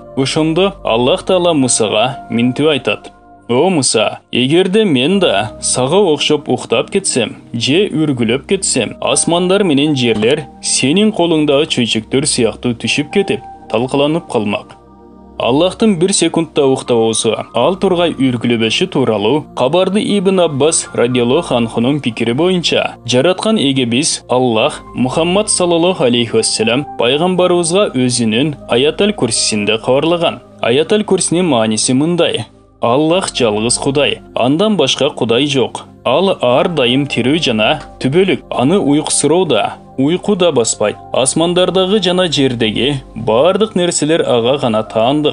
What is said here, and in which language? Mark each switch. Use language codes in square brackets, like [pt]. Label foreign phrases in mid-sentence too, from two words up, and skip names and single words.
[ky] Ошондо Аллах Таала Мусага минтип айтат: «О Муса, егерде мен да сага окшоп уктап кетсем, же үргүлөп кетсем, асмандар менен жерлер сенин колуңдагы чөйчөктөр сыяктуу түшүп кетип, талкаланып калмак». Аллахтын 1 секундта уктабоосу, ал тургай үргүлөбөшү тууралуу кабарды Ибн Аббас радиаллаху анхунун пикири боюнча, жараткан эгебиз Аллах Мухаммад [ar] صلى الله عليه وسلم [ky] пайгамбарыбызга өзүнүн Аятал Курсисинде кабарлаган. Аятал Курсинин мааниси мындай: Аллах жалгыз Кудай, андан башка Кудай жок. Ал ар дайым тирүү жана түбөлүк. Аны уйку да баспайт. Асмандардагы жана жердеги бардык нерселер ага гана таандык.